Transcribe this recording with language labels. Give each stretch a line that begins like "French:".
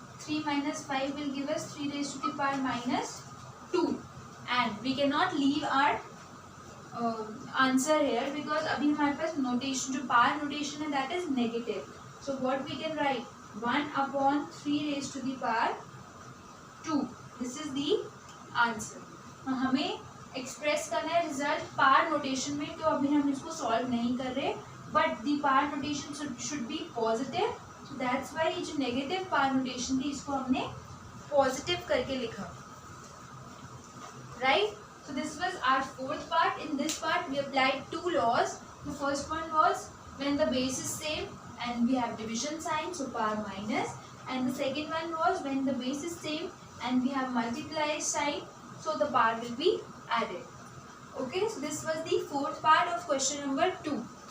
English: 3 minus 5 will give us 3 raised to the power -2. And we cannot leave our answer here because
Hindi: अभी हमारे पास notation जो power notation है
English: that is negative. So what we can write? 1 upon 3 raised to the power 2. This is the answer.
Hindi: हमें express करना है result पार notation में, तो अभी हम इसको सॉल्व नहीं कर रहे.
English: But the power notation should be positive. So that's why
Hindi: ये जो नेगेटिव पार नोटेशन थी इसको हमने पॉजिटिव करके लिखा.
English: Right. So this was our fourth part. In this part we applied 2 laws. The first one was when the base is same and we have division sign, so power minus. And the second one was when the base is same and we have multiply sign, so the power will be added. Okay, so this was the fourth part of question number 2.